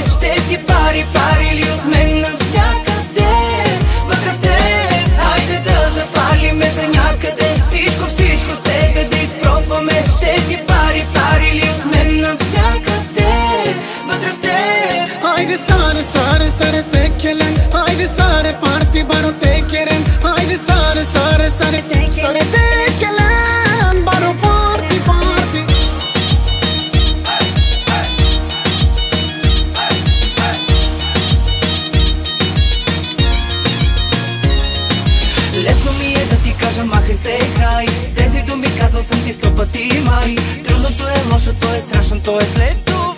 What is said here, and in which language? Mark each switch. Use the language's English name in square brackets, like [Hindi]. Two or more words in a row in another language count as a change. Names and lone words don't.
[Bulgarian] Ще ти пари или от мен навсякъде вътре в теб. Хайде да запалиме за някъде, всичко с тебе да изпробваме. Ще ти пари или от мен навсякъде вътре в теб. [Romany] Haydi sare sare sare tekelen, haydi sare parti baro tekeren, haydi sare sare sare tekelen baro parti parti. [Bulgarian] Лесно ми е да ти кажа махай се край. Тези думи казал съм ти 100 пъти май. Трудното е, лошото е, страшното е след